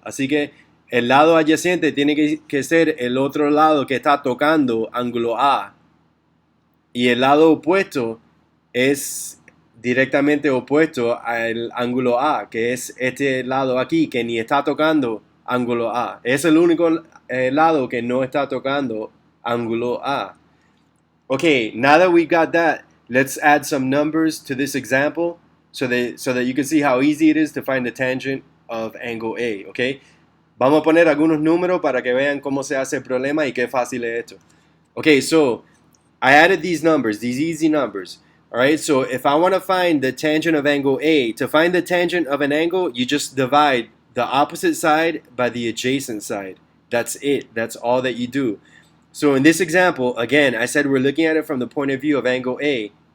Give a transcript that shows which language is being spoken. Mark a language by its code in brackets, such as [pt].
[es] Así que el lado adyacente tiene que ser el otro lado que está tocando ángulo A. Y el lado opuesto es directamente opuesto al ángulo A, que es este lado aquí, que ni está tocando ángulo A. Es el único lado que no está tocando ángulo A. [en] Okay, now that we got that, let's add some numbers to this example so that you can see how easy it is to find the tangent of angle A, okay? [es] Vamos a poner algunos números para que vean cómo se hace el problema y qué fácil es esto. [en] Okay, so I added these numbers, these easy numbers. All right, so if I want to find the tangent of angle A, to find the tangent of an angle, you just divide the opposite side by the adjacent side. That's it. That's all that you do. So in this example, again, I said we're looking at it from the point of view of angle A.